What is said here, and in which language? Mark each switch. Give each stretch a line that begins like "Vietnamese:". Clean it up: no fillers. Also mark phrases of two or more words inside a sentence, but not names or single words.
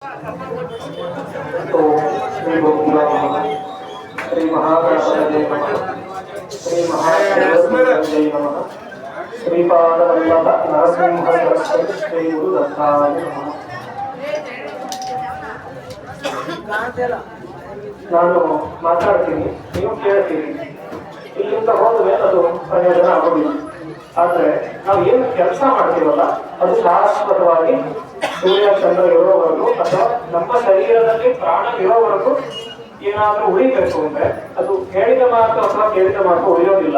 Sanskrit: ओम श्री गोविंदाय नमः। श्री महागणपतये नमः। श्री महागणपतये नमः। श्रीपादवल्लभ नरसिंह सरस्वती श्री गुरुदत्ताय नमः।
Kannada: ನಾನು ಮಾತಾಡ್ತೀನಿ, ನೀವು ಕೇಳ್ತೀರಿ. ಇಲ್ಲಿಂದ ಹೋದ್ರೆ ಅದು ಪ್ರಯೋಜನ ಆಗೋದಿಲ್ಲ. ಆದ್ರೆ ನಾವು ಏನು ಕೆಲಸ ಮಾಡ್ತೀವಲ್ಲ ಅದು ಶಾಶ್ವತವಾಗಿ ಸೂರ್ಯ ಚಂದ್ರ ಇರೋವರೆಗೂ ಅಥವಾ ನಮ್ಮ ಶರೀರದಲ್ಲಿ ಪ್ರಾಣ ಇರೋವರೆಗೂ ಏನಾದ್ರೂ ಉಳಿಬೇಕು ಅಂದ್ರೆ ಅದು ಹೇಳಿದ ಮಾತು ಅಥವಾ ಕೇಳಿದ ಮಾತು ಉಳಿಯೋದಿಲ್ಲ.